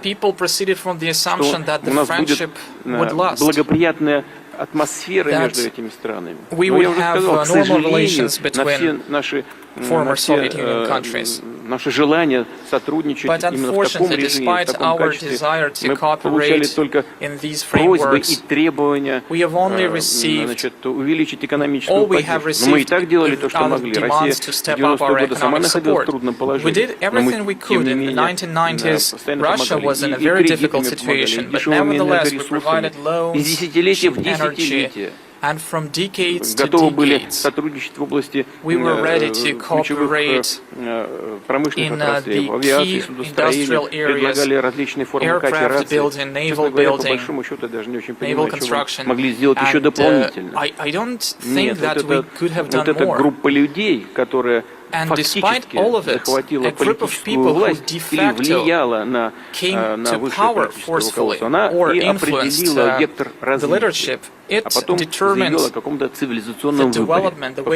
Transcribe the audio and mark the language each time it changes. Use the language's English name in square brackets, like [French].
[English] People proceeded from the assumption that the friendship would last. [Russian] Благоприятная атмосфера между этими странами. [English] We would have normal relations between former Soviet Union countries. [Russian] Наше желание сотрудничать именно в таком режиме, в таком качестве, мы получали только просьбы и требования увеличить экономическую поддержку. Но мы и так делали то, что могли. Россия в 90-е годы сама находилась в трудном положении. Но мы, тем не менее, постоянно помогали. И кредиты мы помогали, дешевыми энергоресурсами. Из десятилетия в десятилетие. [English] And from decades to [Russian] готовы были [English] decades, [Russian] сотрудничать в области [English] we were ready to cooperate [Russian] промышленных отраслей, авиации, судостроения, предлагали различные формы кооперации. Честно говоря, по большому счету, я даже не очень понимаю, что мы могли сделать еще дополнительно. Нет, вот эта группа людей, которая фактически захватила политическую власть или влияла на высшее политическое руководство, она и определила вектор развития, а потом заявила о каком-то цивилизационном выборе.